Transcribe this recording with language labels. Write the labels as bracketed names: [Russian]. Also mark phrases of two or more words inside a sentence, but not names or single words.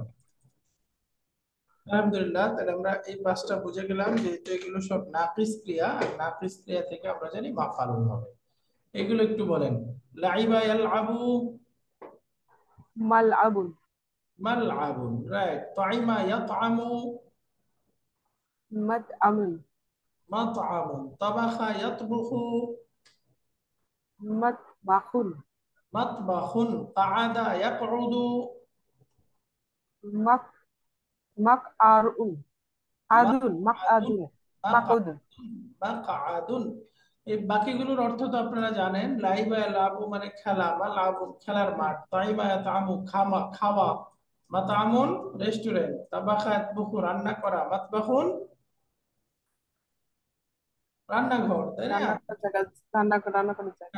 [Bangla] আলহামদুলিল্লাহ, তাহলে আমরা এই 5টা বুঝে গেলাম, যেহেতু এগুলো সব নাকিস ক্রিয়া, আর নাকিস ক্রিয়া থেকে আমরা জানি মাফালুন হবে। এগুলো একটু বলেন। [Arabic] لعب يلعب, ملعب. ملعب, রাইট। طعم يطعم, مطعم. مطعم. طبخ يطبخ, مطبخ. مطبخ. قعد يقعد, مق مق عرعن. عدن مق مقعد, عدن. مقعودن. مقعد، مقعد. [Bangla] এই বাকিগুলোর অর্থ তো আপনারা জানেন। [Arabic] لعب لعب [Bangla] মানে খেলা বা লাবু খেলার মাঠ, [Arabic] طعم طعام [Bangla] খামা খাওয়া, মাতামুন রেস্টুরেন্ট, [Arabic] طبخ يطبخ [Bangla] রান্না করা, মাতবাখুন রান্নাঘর, তাই না? রান্না করার জায়গা, রান্না করার জায়গা।